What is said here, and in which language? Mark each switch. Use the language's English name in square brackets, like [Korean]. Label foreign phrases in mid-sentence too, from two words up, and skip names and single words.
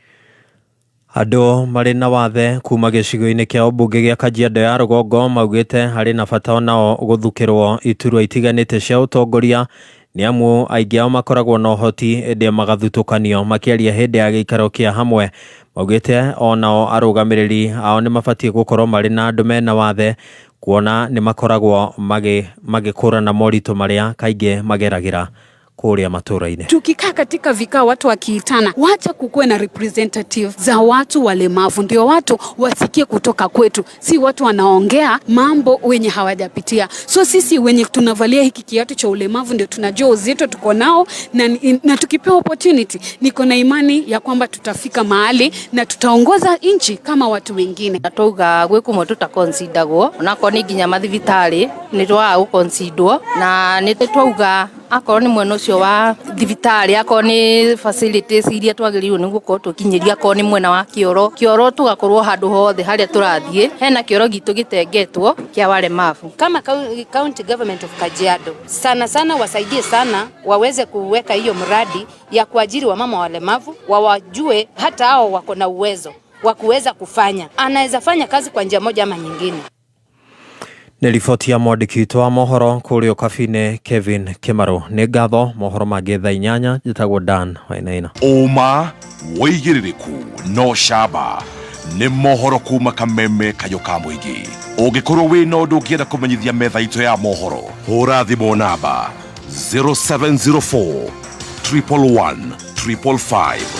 [Kikuyu] Andu mari na wathe kuma gicigo-ini kia ubunge gia Kajiado ya Rugongo maugite hari na bata onao guthukirwo iturwa itiganite cia utongoria nĩ amu aingĩ ao makoragwo na ũhoti ĩndĩ magathutukanio makĩaria hĩndĩ ya gĩikaro kĩa hamwe. Maugĩte onao arũgamĩrĩri ao nĩ mabatiĩ gũkorwo marĩ na andũ mena wathe kuona nĩ makoragwo magĩkũrana moritũ marĩa kaingĩ mageragĩra kuria matũra-inĩ. [Swahili] Tukikaa katika vikao watu wakiitana, wacha kukuwe na representative za watu walemavu, ndio watu wasikie kutoka kwetu, si watu wanaongea mambo wenye hawajapitia. So sisi wenye tunavalia hiki kiatu cha ulemavu ndio tunajua uzito tuko nao, na tukipewa opportunity niko na imani ya kwamba tutafika mahali na tutaongoza nchi kama watu wengine. [Kikuyu] Atauga gwikumo tutakonsidagwo onako ni nginya mathibitari ni twa ukonsidwo na ni twauga akorwo ni mwena ucio wa thibitari akorwo ni facilities iria twagĩrĩirwo nĩ gũkorwo tũkinyĩria akorwo ni mwena wa kioro tugakorwo handũ hothe harĩa tũrathiĩ hena kioro gitu gĩtengetwo kĩa walemavu. [Swahili] Kama [English] county government of [Swahili] Kajiado sana wasaidie sana waweze kuweka hiyo mradi ya kuajiri wamama walemavu, wawajue hata hao wako na uwezo wa kuweza kufanya, anaweza fanya kazi kwa njia moja ama nyingine. [Kikuyu] Nĩ riboti ya mwandĩki witũ wa mohoro kũrĩa Kabine Kevin Kĩmarũ. Nĩ ngatho mohoro mangĩ thaa 8 njĩtagwo Dan Wainaina. Ũma wĩigĩrĩrĩku no camba nĩ mohoro kuma Kameme Kayũ ka Mũingĩ. Ũngĩkorwo wĩna ũndũ ũngĩenda kũmenyithia metha itũ ya mohoro, hũra thimũ namba 0704 111 555.